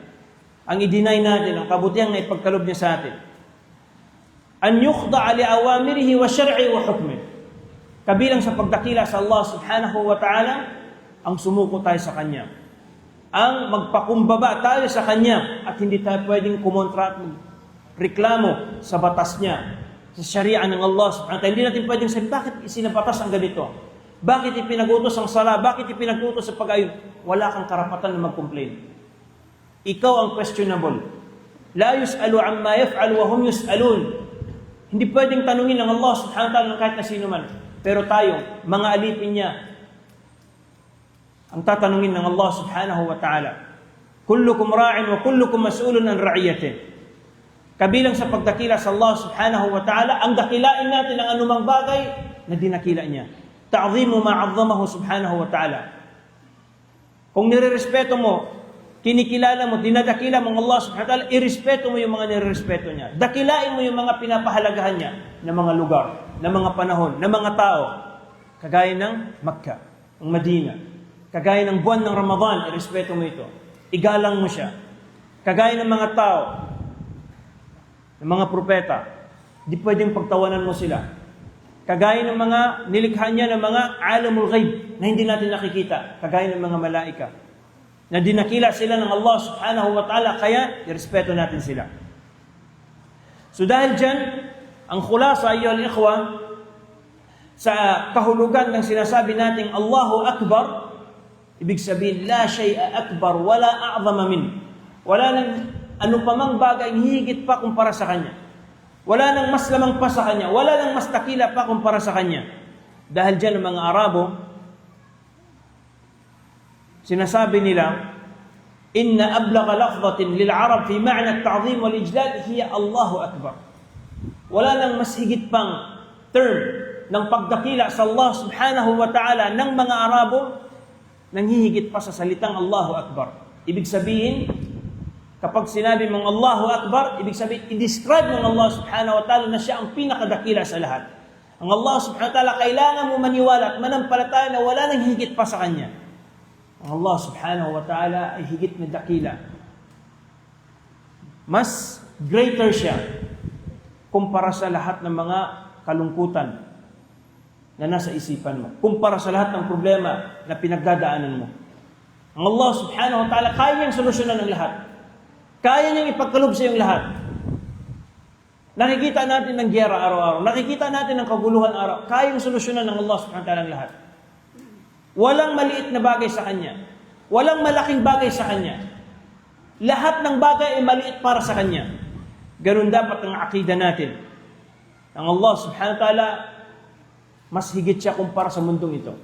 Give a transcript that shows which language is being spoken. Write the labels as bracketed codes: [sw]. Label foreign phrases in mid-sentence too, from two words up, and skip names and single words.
[tl] Ang i-deny natin ang kabutihang na ipagkalob niya sa atin. [ar] أن يخضع لأوامره وشرعه وحكمه. [tl] Kabilang sa pagdakila sa Allah [ar] سبحانه وتعالى, [tl] ang sumuko tayo sa Kanya. Ang magpakumbaba tayo sa Kanya at hindi tayo pwedeng kumontra at reklamo sa batas niya, sa syari'a ng Allah [ar] سبحانه وتعالى. [tl] Hindi natin pwedeng sabihin, bakit isinabatas ang ganito? Bakit ipinagutos ang sala? Bakit ipinagutos sa pag-ayun? Wala kang karapatan na mag-complain. Ikaw ang questionable. [ar] لا يسأل عما يفعل وهم يسألون. [tl] Hindi pwedeng tanungin ng Allah [ar] سبحانه وتعالى [tl] ng kahit na sino man. Pero tayo, mga alipin niya, ang tatanungin ng Allah [ar] سبحانه وتعالى. كلكم راع وكلكم مسؤول عن رعيته. [tl] Kabilang sa pagdakila sa Allah [ar] سبحانه وتعالى, [tl] ang dakilain natin ang anumang bagay na dinakila niya. [ar] تعظيم ما عظمه سبحانه وتعالى. [tl] Kung nirerespeto mo, kinikilala mo, dinadakila mo ang Allah [ar] سبحانه وتعالى, [tl] irespeto mo yung mga nirerespeto niya. Dakilain mo yung mga pinapahalagahan niya na mga lugar, na mga panahon, na mga tao. Kagaya ng Makkah, ang Madina. Kagaya ng buwan ng Ramadan, irespeto mo ito. Igalang mo siya. Kagaya ng mga tao, ng mga propeta, di pwedeng pagtawanan mo sila. Kagaya ng mga nilikha niya ng mga [ar] عالم الغيب [tl] na hindi natin nakikita. Kagaya ng mga malaika na dinakila sila ng Allah [ar] سبحانه وتعالى, [tl] kaya irespeto natin sila. So dahil dyan, ang khulasa [ar] أيها الإخوة, [tl] sa kahulugan ng sinasabi nating [ar] الله أكبر, [tl] Ibig sabihin, [ar] لا شيء أكبر ولا أعظم من. [tl] Wala nang ano pa mang bagay higit pa kumpara sa Kanya. Wala nang mas lamang pa sa Kanya. Wala nang mas dakila pa kumpara sa Kanya. Dahil dyan ang mga Arabo, sinasabi nila, [ar] إن أبلغ لفظة للعرب في معنى التعظيم والإجلال هي الله أكبر. [tl] Wala nang mas higit pang term ng pagdakila sa Allah [ar] سبحانه وتعالى [tl] ng mga Arabo nanghihigit pa sa salitang [ar] الله أكبر. [tl] Ibig sabihin, kapag sinabi mong [ar] الله أكبر, [tl] ibig sabihin, i-describe ng Allah [ar] سبحانه وتعالى [tl] na siya ang pinakadakila sa lahat. Ang Allah [ar] سبحانه وتعالى, [tl] kailangan mo maniwala at manampalataya na wala nang higit pa sa Kanya. Ang Allah [ar] سبحانه وتعالى [tl] ay higit na dakila. Mas greater siya kumpara sa lahat ng mga kalungkutan na nasa isipan mo. Kumpara sa lahat ng problema na pinagdadaanan mo. Ang Allah [ar] سبحانه وتعالى, [tl] kaya niyang solusyonan ang lahat. Kaya niyang ipagkalob sa iyong lahat. Nakikita natin ng giyera araw-araw. Nakikita natin ng kaguluhan araw. Kaya niyang solusyonan ng Allah [ar] سبحانه وتعالى [tl] ang lahat. Walang maliit na bagay sa Kanya. Walang malaking bagay sa Kanya. Lahat ng bagay ay maliit para sa Kanya. Ganun dapat ang akida natin. Ang Allah [ar] سبحانه وتعالى, [tl] mas higit siya kumpara sa mundong ito.